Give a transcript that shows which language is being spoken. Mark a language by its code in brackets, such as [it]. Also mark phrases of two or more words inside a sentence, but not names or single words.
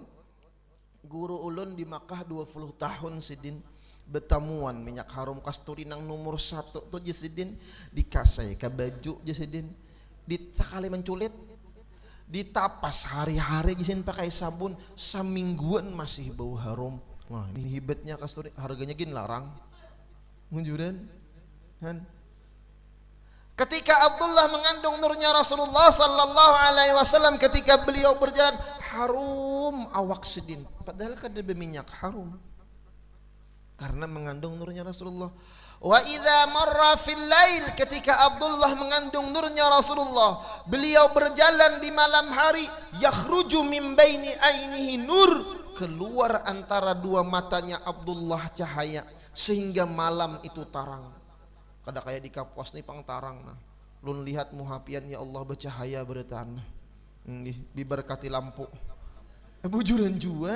[bjn] Guru ulun di Makkah 20 tahun sidin betamuan minyak harum kasturi nang nomor 1 tuh jasidin dikasih ke baju jasidin, sekali menculit ditapas hari-hari jasidin pakai sabun, semingguan masih bau harum. Wah, ini hebatnya kasturi, harganya gini larang munjuran kan. [id] Ketika Abdullah mengandung nurnya Rasulullah [ar] صلى الله عليه وسلم, [bjn] ketika beliau berjalan harum awak sidin, padahal kada berminyak harum karena mengandung nurnya Rasulullah. [ar] وإذا مر في الليل, [id] ketika Abdullah mengandung nurnya Rasulullah, beliau berjalan di malam hari, [ar] يخرج من بين عينيه نور, [id] keluar antara dua matanya Abdullah cahaya sehingga malam itu tarang. [bjn] Kada kayak di kapuas nih pang tarang nah. Lun lihat muhapian ya Allah bercahaya beratan. Diberkati lampu. Bujuran juga.